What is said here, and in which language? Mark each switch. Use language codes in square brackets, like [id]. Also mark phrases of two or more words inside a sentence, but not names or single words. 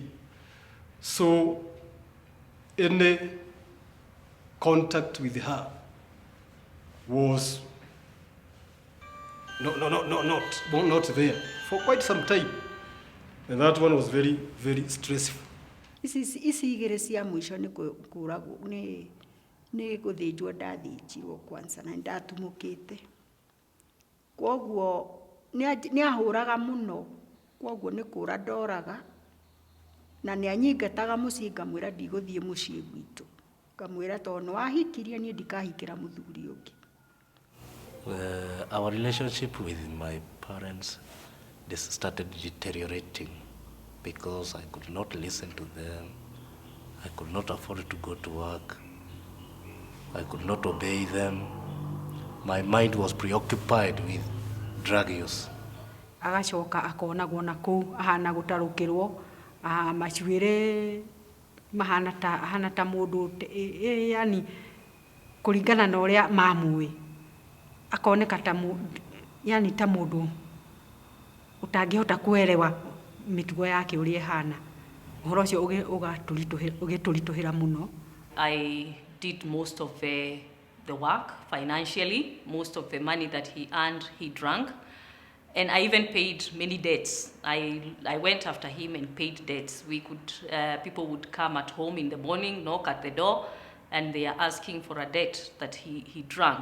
[en] So any contact with her was not there for quite some time. And that one was very, very stressful. [ki] Ici igĩrĩ cia mũico nĩ kũragwo nĩ gũthĩnjwo ndathĩnjirwo kwanza na ndatumũkĩte. Kwoguo nĩ ahũraga mũno, kwoguo nĩ kũra ndoraga na nĩ anyingataga mũciĩ ngamwĩra ndigũthiĩ mũciĩ gwitũ. Ngamwĩra tondũ nĩ wahikirie niĩ ndikahikĩra mũthuri ũngĩ. [en] Our relationship with my parents started deteriorating because I could not listen to them. I could not afford to go to work. I could not obey them. My mind was preoccupied with drug use. [ki] Agacoka akonagwo na kũu ahana gũtarũkĩrwo macuĩre mahana ta mũndũ yani kũringana na ũrĩa mamũĩ akoneka ta yani ta mũndũ utangĩhota kuelewa mĩtugo yake ũrĩa ihana. Ũhoro ũcio ũgĩtũritũhĩra mũno. [en] I did most of the work financially. Most of the money that he earned, he drank. And I even paid many debts. I went after him and paid debts. People would come at home in the morning, knock at the door, and they are asking for a debt that he drank.